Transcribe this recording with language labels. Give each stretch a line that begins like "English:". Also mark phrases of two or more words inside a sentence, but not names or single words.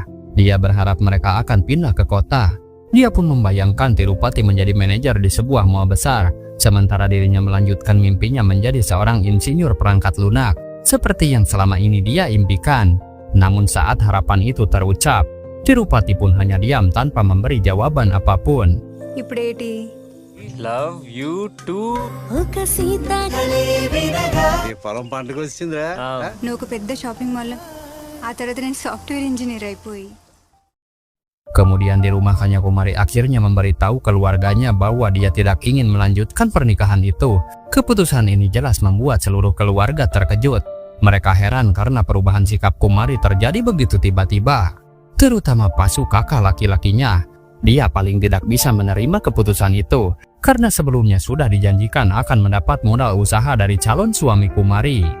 Indonesian: Dia berharap mereka akan pindah ke kota. Dia pun membayangkan Tirupati menjadi manajer di sebuah mall besar, sementara dirinya melanjutkan mimpinya menjadi seorang insinyur perangkat lunak, seperti yang selama ini dia impikan. Namun saat harapan itu terucap, Tirupati pun hanya diam tanpa memberi jawaban apapun.
Telugu: ఇప్పుడేటి
English: love you too
Telugu: పొలం పంటకు వచ్చిందిరా నువ్వు ఒక పెద్ద
English: shopping mallలో
Telugu: ఆ తర్వాత నేను
English: software engineer
Telugu: అయిపోయి
Indonesian: Kemudian di rumah Kanyakumari akhirnya memberitahu keluarganya bahwa dia tidak ingin melanjutkan pernikahan itu. Keputusan ini jelas membuat seluruh keluarga terkejut. Mereka heran karena perubahan sikap Kumari terjadi begitu tiba-tiba. Terutama Pasu, kakak laki-lakinya. Dia paling tidak bisa menerima keputusan itu karena sebelumnya sudah dijanjikan akan mendapat modal usaha dari calon suami Kumari.